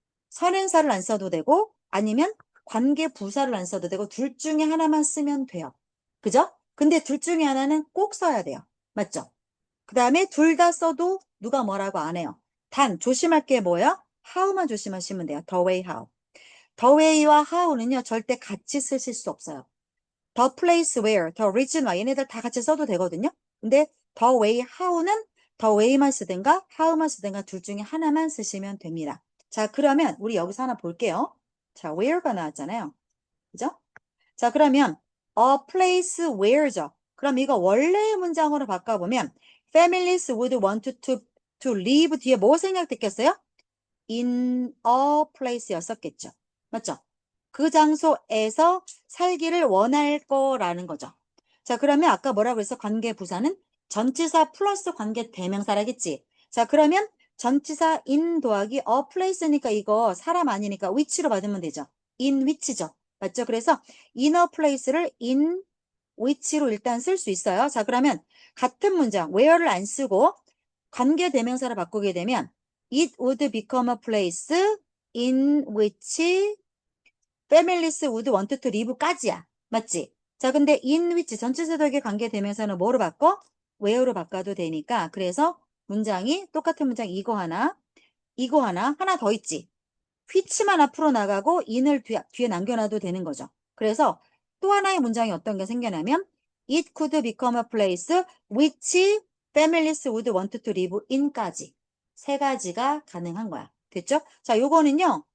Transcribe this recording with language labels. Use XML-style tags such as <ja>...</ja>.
<ko>선행사를 안 써도 되고 아니면 관계 부사를 안 써도 되고 둘 중에 하나만 쓰면 돼요. 그죠? 근데 둘 중에 하나는 꼭 써야 돼요. 맞죠? 그 다음에 둘 다 써도 누가 뭐라고 안 해요. 단 조심할 게 뭐예요? how만 조심하시면 돼요.</ko> <en>the way how.</en> <ko>the way와 how는요 절대 같이 쓰실 수 없어요.</ko> <en>the place where, the reason why</en> <ko>얘네들 다 같이 써도 되거든요. 근데 the way how는 the way만 쓰든가 how만 쓰든가 둘 중에 하나만 쓰시면 됩니다. 자, 그러면 우리 여기서 하나 볼게요. 자, where가 나왔잖아요. 그죠? 자, 그러면 a place where죠. 그럼 이거 원래의 문장으로 바꿔보면</ko> <en>families would want to live</en> <ko>뒤에 뭐 생략됐겠어요? in a place였었겠죠. 맞죠? 그 장소에서 살기를 원할 거라는 거죠. 자, 그러면 아까 뭐라고 그랬어? 관계 부사는 전치사 플러스 관계 대명사라겠지. 자, 그러면 전치사 in 더하기 a place니까 이거 사람 아니니까 which로 받으면 되죠. in which죠. 맞죠? 그래서 in a place를 in which로 일단 쓸 수 있어요. 자, 그러면 같은 문장 where를 안 쓰고 관계 대명사를 바꾸게 되면</ko> <en>it would become a place in which families would want to live</en> <ko>까지야. 맞지? 자, 근데 in which 전치사 덕의 관계 대명사는 뭐로 바꿔? where로 바꿔도 되니까 그래서 문장이 똑같은 문장 이거 하나 하나 더 있지. which만 앞으로 나가고 in을 뒤에 남겨놔도 되는 거죠. 그래서 또 하나의 문장이 어떤 게 생겨나면</ko> <en>it could become a place which families would want to live in</en> <ko>까지 세 가지가 가능한 거야. 됐죠? 자, 요거는요.</ko>